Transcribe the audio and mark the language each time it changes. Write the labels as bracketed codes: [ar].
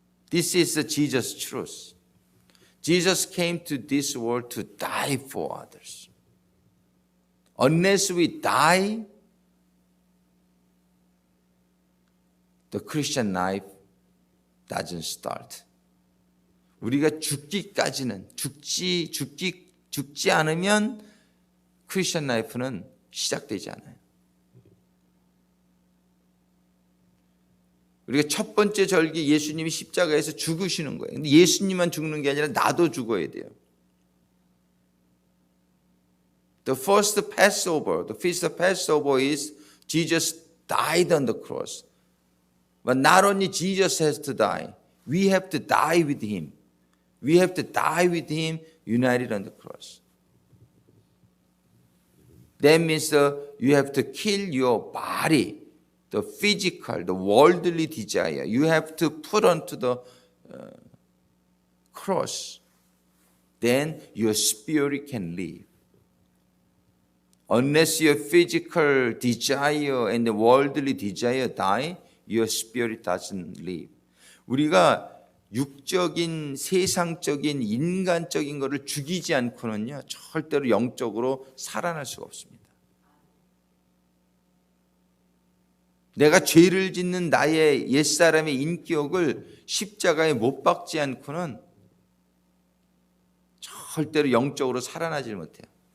[en] This is the Jesus truth. Jesus came to this world to die for others. Unless we die, the Christian life doesn't start. [ko] 우리가 죽기까지는 죽지 않으면 크리스천 라이프는 시작되지 않아요. 우리가 첫 번째 절기 예수님이 십자가에서 죽으시는 거예요. 근데 예수님만 죽는 게 아니라 나도 죽어야 돼요. [en] The first Passover, the feast of Passover is Jesus died on the cross. But not only Jesus has to die, we have to die with him. We have to die with him united on the cross. That means you have to kill your body, the physical, the worldly desire. You have to put onto the cross. Then your spirit can live. Unless your physical desire and the worldly desire die, your spirit doesn't live. [ko] 우리가 육적인, 세상적인, 인간적인 것을 죽이지 않고는요, 절대로 영적으로 살아날 수가 없습니다. 내가 죄를 짓는 나의 옛사람의 인격을 십자가에 못 박지 않고는 절대로 영적으로 살아나질 못해요.